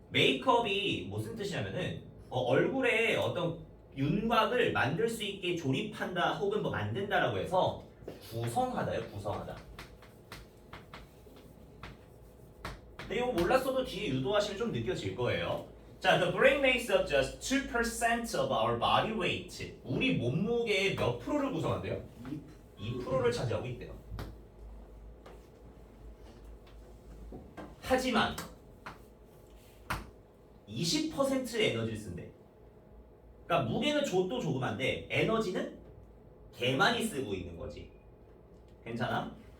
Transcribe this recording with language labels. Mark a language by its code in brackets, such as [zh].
[ko] 메이크업이 무슨 뜻이냐면은 얼굴에 어떤 윤곽을 만들 수 있게 조립한다 혹은 뭐 만든다라고 해서 구성하다요, 구성하다. 근데 이거 몰랐어도 뒤에 유도하시면 좀 느껴질 거예요. [en] 자, the brain makes up just 2% of our body weight. [ko] 우리 몸무게의 몇 프로를 구성한대요? 2%를 차지하고 있대요. 하지만 20%의 에너지를 쓴대. 그러니까 무게는 또 조그만데 에너지는 개 많이 쓰고 있는 거지. 괜찮아?